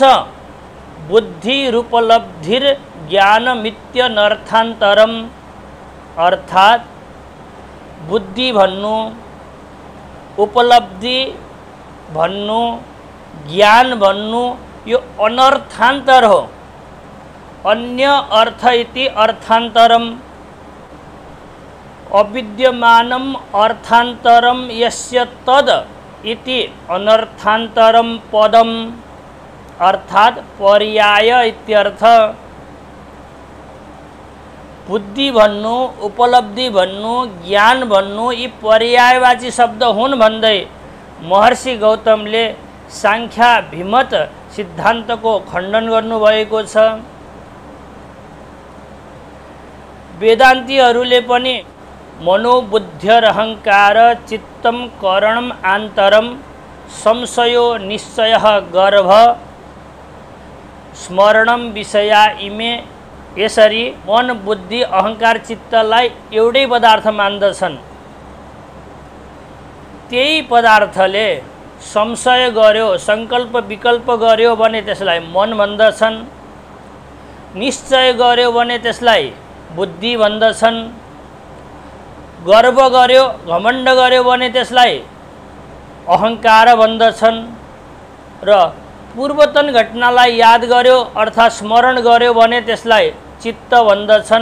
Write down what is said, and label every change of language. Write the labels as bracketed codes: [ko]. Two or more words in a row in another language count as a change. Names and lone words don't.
[sa] बुद्धि रूपलब्धिर ज्ञानमित्यनर्थान्तरम। [ne] अर्थात् बुद्धि भन्नु, उपलब्धि भन्नु, ज्ञान भन्नु यो अनर्थान्तर हो। [sa] अन्य अर्थ इति अर्थान्तरम, अविद्यमानम अर्थान्तरम यस्य तद इति अनर्थान्तरम पदम, अर्थात पर्याय इत्यर्थ। [ne] बुद्धि भन्नु, उपलब्धि भन्नु, ज्ञान भन्नु यी पर्यायवाची शब्द हुन् भन्दै महर्षि गौतमले सांख्याभिमत सिद्धान्तको खण्डन गर्नुभएको छ। वेदान्तीहरूले पनि [sa] मनोबुद्ध्यरहङ्कार चित्तम करणम आन्तरम संशयो निश्चयः गर्भ स्मरणम विषया इमे, [ne] यसरी मन बुद्धि अहङ्कार चित्तलाई एउटै पदार्थ मान्दछन्। त्यही पदार्थले संशय गर्यो, संकल्प विकल्प गर्यो भने त्यसलाई मन भन्दछन्, निश्चय गर्यो भने त्यसलाई बुद्धि भन्दछन्, गर्व गर्यो घमण्ड गर्यो भने त्यसलाई अहङ्कार भन्दछन्, र पूर्वतन घटनालाई याद गर्यो अर्थात् स्मरण गर्यो भने त्यसलाई चित्त भन्दछन्।